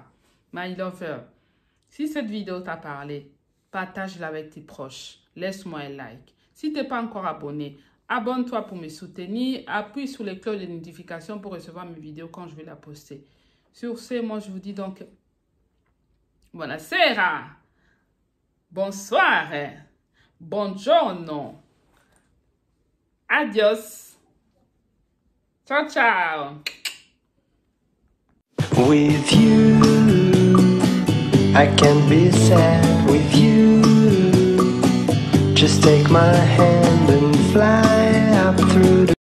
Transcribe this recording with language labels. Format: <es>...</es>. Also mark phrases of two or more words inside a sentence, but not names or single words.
<en>My lover,</en> <fr>si cette vidéo t'a parlé, partage-la avec tes proches. Laisse-moi un like. Si tu n'es pas encore abonné, abonne-toi pour me soutenir. Appuie sur les cloches de notification pour recevoir mes vidéos quand je vais la poster. Sur ce, moi, je vous dis donc buonasera, bonsoir, buongiorno, adios,</fr> <it>ciao ciao.</it> <en>With you, I can't be sad with you. Just take my hand and fly up through the</en>